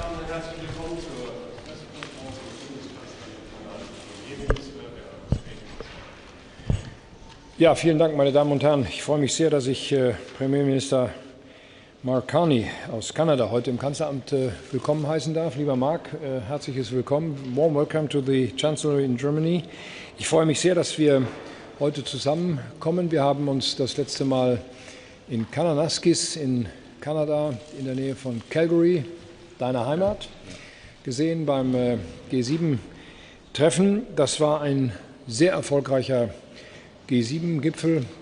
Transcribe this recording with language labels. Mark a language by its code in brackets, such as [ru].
[de] herzlich willkommen zur Pressekonferenz des Bundespräsidenten der Ja, vielen Dank, meine Damen und Herren. Ich freue mich sehr, dass ich Premierminister Mark Carney aus Kanada heute im Kanzleramt willkommen heißen darf. Lieber Mark, herzliches Willkommen. [en] Warm welcome to the Chancellery in Germany. [de] Ich freue mich sehr, dass wir heute zusammenkommen. Wir haben uns das letzte Mal in Kananaskis in Kanada in der Nähe von Calgary, deiner Heimat, gesehen beim G7-Treffen. Das war ein sehr erfolgreicher G7-Gipfel.